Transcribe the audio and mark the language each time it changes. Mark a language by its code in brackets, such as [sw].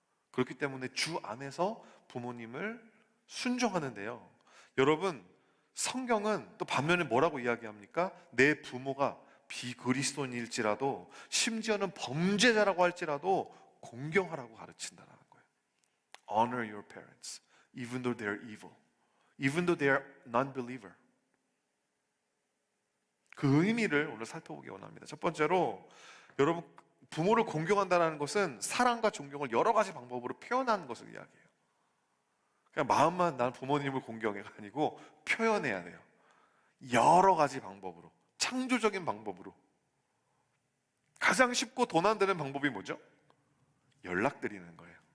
[ko] 그렇기 때문에 주 안에서 부모님을 순종하는데요, 여러분, 성경은 또 반면에 뭐라고 이야기합니까? 내 부모가 비그리스도인일지라도, 심지어는 범죄자라고 할지라도 공경하라고 가르친다는 거예요. [en] Honor your parents, even though they are evil, even though they are non-believer. [ko] 그 의미를 오늘 살펴보기 원합니다. 첫 번째로, 여러분, 부모를 공경한다는 것은 사랑과 존경을 여러 가지 방법으로 표현하는 것을 이야기해요. 그냥 마음만 난 부모님을 공경해가 아니고 표현해야 돼요. 여러 가지 방법으로, 창조적인 방법으로. 가장 쉽고 돈 안 되는 방법이 뭐죠? 연락드리는 거예요.